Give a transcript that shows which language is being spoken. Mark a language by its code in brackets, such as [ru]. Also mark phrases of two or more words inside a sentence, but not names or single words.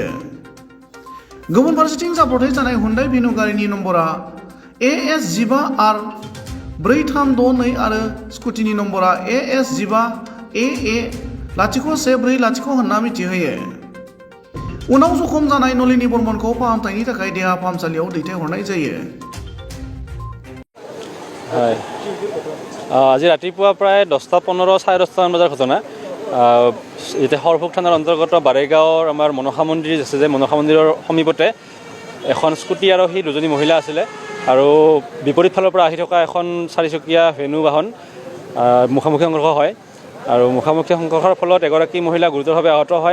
[brx] गुबुन फारसेथिं जाब्रबथाय जानाय हुन्डाइ भेनु गारिनि नम्बरा AS15R 4362 आरो स्कुटिनि नम्बरा AS15AA 0140 होनना मिथिहोयो। उनाव जखम जानाय नलिनी बर्मनखौ फाहामथायनि थाखाय देहा फाहामसालियाव दैथायहरनाय जायो। [as] আজি ৰাতিপুৱা প্ৰায় 10:15 10:30 বজাৰ ঘটনা। এতিয়া সৰভোগ থানাৰ অন্তৰ্গত বাৰেগাঁৱৰ আমাৰ মনসা মন্দিৰ আছে যে মনসা মন্দিৰৰ সমীপতে এখন স্কুটি আৰোহী দুজনী মহিলা আছিলে আৰু বিপৰীত ফালৰ পৰা আহি থকা এখন 4চকীয়া ভেনু বাহন মুখামুখি সংঘৰ্ষ হয় আৰু মুখামুখি সংঘৰ্ষৰ ফলত এগৰাকী মহিলা গুৰুতৰভাৱে আহত হয়।